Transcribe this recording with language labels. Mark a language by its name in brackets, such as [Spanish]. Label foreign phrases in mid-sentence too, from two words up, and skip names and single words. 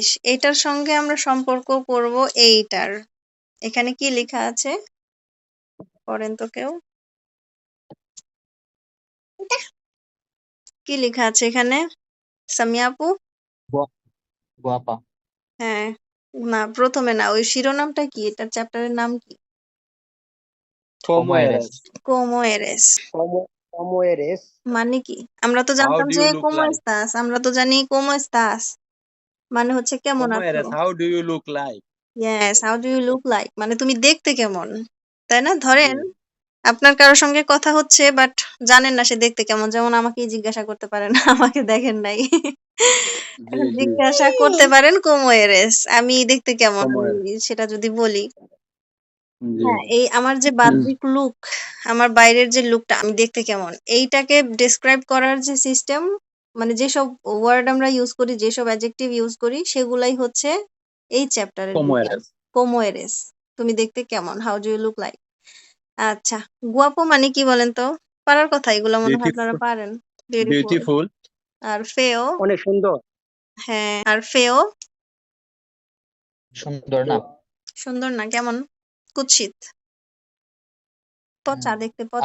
[Bangla] এটার সঙ্গে আমরা সম্পর্ক করব এইটার। এখানে কি লেখা আছে পড়েন তো কেউ, কি লেখা আছে এখানে? সামিয়া আপু? [Spanish] গু- গুয়াপা [Bangla] হ্যাঁ, না প্রথমে না, ওই শিরোনামটা কি, এটার চ্যাপ্টারের নাম কি? [Spanish] como eres Como eres Como eres? [Bangla] মানে কি? আমরা তো [English] How [Bangla] জানতাম [English] do [Bangla] যে [English] you look [Spanish] como [English] like? [Spanish] estás, [Bangla] আমরা তো জানি [Spanish] como estás [Bangla] মানে হচ্ছে কেমন [Spanish] Como [Bangla] আছো। [Spanish] eres? [English] How do you look like? Yes, how do you look like [Bangla] মানে তুমি দেখতে কেমন, তাই না? জি ধরেন আপনার কারোর সঙ্গে কথা হচ্ছে বাট জানেন না সে দেখতে কেমন, যেমন আমাকেই জিজ্ঞাসা করতে পারেন আমাকে দেখেন নাই। জি এখন জি জিজ্ঞাসা করতে পারেন [Spanish] como eres, [Bangla] আমি দেখতে কেমন, [Spanish] Como [Bangla] আমি [Spanish] eres? [Bangla] সেটা যদি বলি, জি হ্যাঁ, এই আমার যে বাহ্যিক লুক, আমার বাইরের যে লুকটা, আমি দেখতে কেমন, এইটাকে ডেসক্রাইব করার যে সিস্টেম, মানে যেসব ওয়ার্ড আমরা ইউজ করি, যেসব অ্যাডজেক্টিভ ইউজ করি, সেগুলাই হচ্ছে এই চ্যাপ্টারের [Spanish] Como [Bangla] বিষয়। [Spanish] eres? como eres [Bangla] তুমি দেখতে কেমন, [English] how do you look like. [Bangla] আচ্ছা, গুয়াপো মানে কি বলেন তো? পারার কথা, এগুলো মনে হয় আপনারা [English] Beautiful. [Bangla] পারেন। বিউটিফুল। [English] Beautiful. [Bangla] আর ফেও? অনেক সুন্দর। হ্যাঁ, আর ফেও? সুন্দর না সুন্দর না, কেমন? কুৎসিত, পচা, দেখতে পচা।